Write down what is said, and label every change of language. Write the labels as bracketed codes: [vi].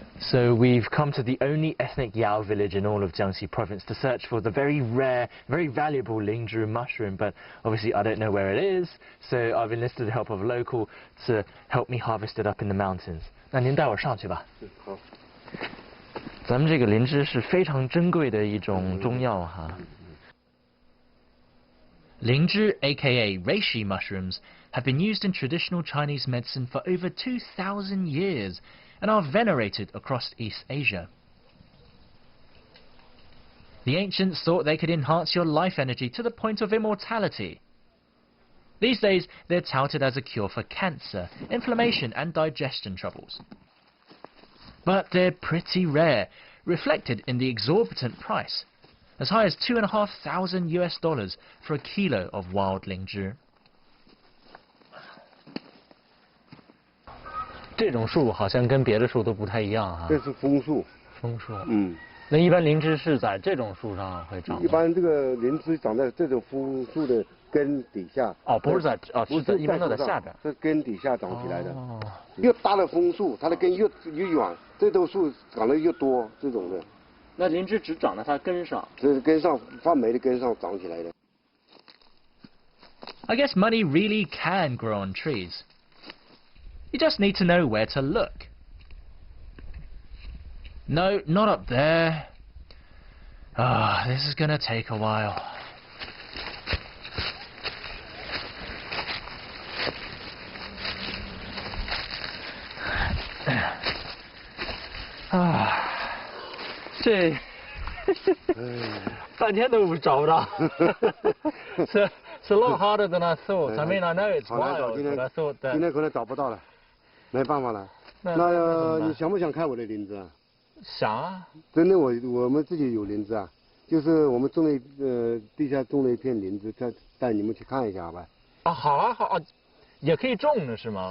[en] So we've come to the only ethnic Yao village in all of Jiangxi province to search for the very rare, very valuable lingzhi mushroom, but obviously I don't know where it is, so I've enlisted the help of a local to help me harvest it up in the mountains. [zh] 那您带我上去吧。好。咱们这个灵芝是非常珍贵的一种中药哈。 [en] Lingzhi, aka reishi mushrooms, have been used in traditional Chinese medicine for over 2,000 years and are venerated across East Asia. The ancients thought they could enhance your life energy to the point of immortality. These days, they're touted as a cure for cancer, inflammation and digestion troubles. But they're pretty rare, reflected in the exorbitant price, as high as $2,500 for a kilo of wild lingzhi. [zh] 这种树好像跟别的树都不太一样啊。这是枫树。枫树。嗯。那一般灵芝是在这种树上会长吗？一般这个灵芝长在这种枫树的根底下。哦，不是在是在一般都在下边。是根底下长起来的。哦。越大的枫树，它的根越远，这种树长得越多，这种的。那灵芝只长在它根上。这是根上发霉的根上长起来的。 [en] I guess money really can grow on trees. You just need to know where to look. No, not up there. Ah, this is gonna take a while. [zh] 这半天都找不到。 [en] It's a lot harder than I thought. I mean, I know it's wild, but I thought that. [zh] 今天可能找不到了，没办法了。那你想不想看我的林子啊？想啊。真的，我们自己有林子啊，就是我们种了地下种了一片林子，带你们去看一下好吧？啊，好啊，好啊，也可以种的是吗？